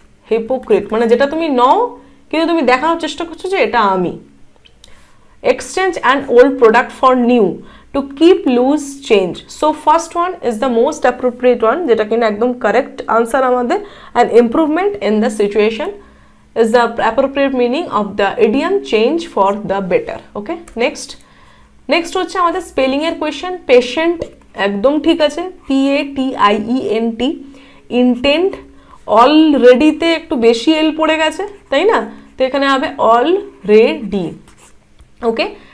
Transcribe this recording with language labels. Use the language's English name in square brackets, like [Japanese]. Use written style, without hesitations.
[Bangla] Hypocrite মানে যেটা তুমি নও কিন্তু তুমি দেখানোর চেষ্টা করছো যে এটা আমি। [English] Exchange and old product for new, to keep loose change. So first one is the most appropriate one, [Bangla] যেটা কিনা একদম কারেক্ট আনসার আমাদের। [English] And improvement in the situation is the appropriate meaning of the idiom change for the better, okay. [Bangla] next হচ্ছে আমাদের spelling এর question. Patient একদম ঠিক আছে, PATIENT। ইন্টেন্ট অলরেডিতে একটু বেশি এল পড়ে গেছে, তাই না? তো এখানে হবে অলরেডি, ওকে।